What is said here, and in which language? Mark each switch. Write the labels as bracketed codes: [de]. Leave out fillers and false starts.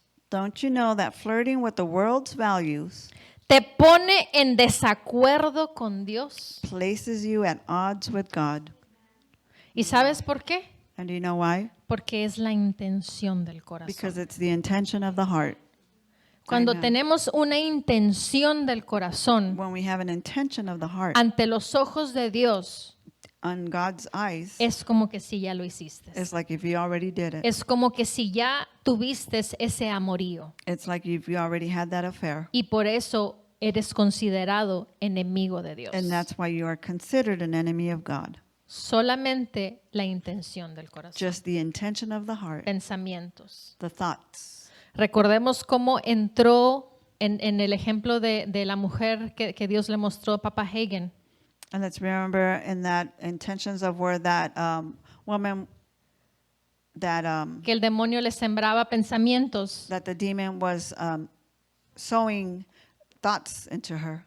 [en] Don't you know that flirting with the world's values [es] te pone en desacuerdo con Dios? [en] places you at odds with God? [es] ¿Y sabes por qué? [en] And do you know why? [es] Porque es la intención del corazón. [en] Because it's the intention of the heart. [es] Cuando [en] Amen. [es] tenemos una intención del corazón [en] When we have an intention of the heart [es] ante los ojos de Dios, [en] on God's eyes, [es] es como que si ya lo hiciste. [en] it's like if you already did it. [es] Es como que si ya tuviste ese amorío. [en] It's like if you already had that affair. [es] Y por eso eres considerado enemigo de Dios. [en] And that's why you are considered an enemy of God. [es] Solamente la intención del corazón. [en] Just the intention of the heart, [es] Pensamientos. [en] the thoughts. [es] Recordemos cómo entró en el ejemplo de la mujer que Dios le mostró a Papa Hagen. [en] And let's remember in that intentions of where that woman, that [es] Que el demonio le sembraba pensamientos [en] that the demon was sowing thoughts into her,